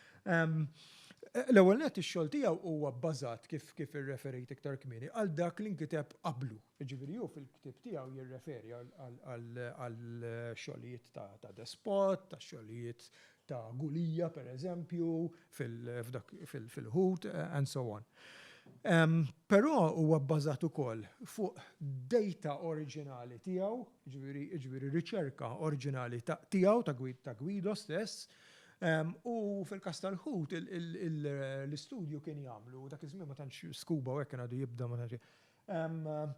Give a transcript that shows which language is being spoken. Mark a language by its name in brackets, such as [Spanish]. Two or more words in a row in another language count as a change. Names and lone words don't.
[Maltese] L-ewwel nett ix-xogħol tiegħu huwa bbażat kif irreferejt iktar kmieni għal dak li nkiteb qablu. Jiġifieri hu fil-ktieb tiegħu jirreferi għal xogħlijiet ta' Despot, ta' xogħlijiet ta' Gulija pereżempju, fil-ħut [English] and so on. [Maltese] Però huwa bbażat ukoll fuq data oriġinali tiegħu, jiġifieri riċerka oriġinali tiegħu ta' Guido stess. U fil-kas tal-ħut l-istudju kien jagħmlu dak iż-żmien ma tantx skuba u hekk kien għadu jibda ma tantx.